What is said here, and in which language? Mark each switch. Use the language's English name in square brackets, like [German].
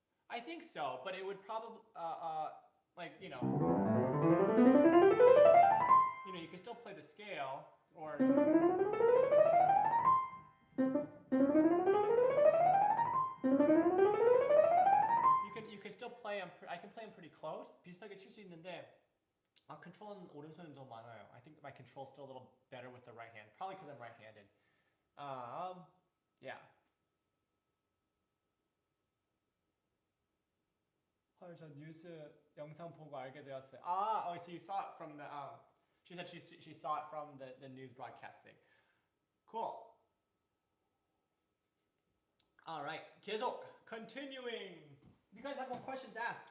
[English] I think so, but it would probably like you can still play the scale, or you can still play them. I can play them pretty close. [Korean] 비슷하게 칠 수 있는데 control은 오른손이 더 많아요. [English] I think my control's still a little better with the right hand, probably because I'm right-handed. Yeah. [Korean] 헐, 저 뉴스 영상 보고 알게 되었어요. [English] So you saw it from the she said she saw it from the news broadcasting. Cool. All right, 계속 continuing. If you guys have more questions, ask.